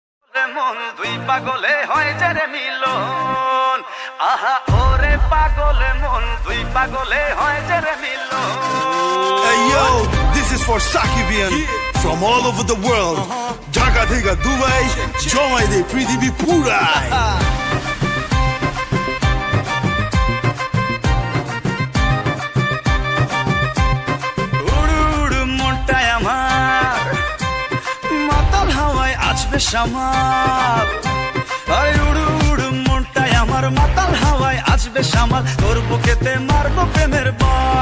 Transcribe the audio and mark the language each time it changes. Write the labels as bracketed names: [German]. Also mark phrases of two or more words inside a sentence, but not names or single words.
[Bangla] মন দুই পাগলে হয় যে রে মিলন, আহা ওরে পাগলে মন দুই পাগলে হয় যে রে মিলন। [English] Hey yo, this is for Sakibian from all over the world. [Bangla] জাগা থেকে দুবাই, জমাই দে পৃথিবী পুরাই. সামাল আরে উড়ু উড়ু মনটাই আমার মাতাল হাওয়ায় আসবে সামাল, তোর বুকেতে মারবো প্রেমের বান।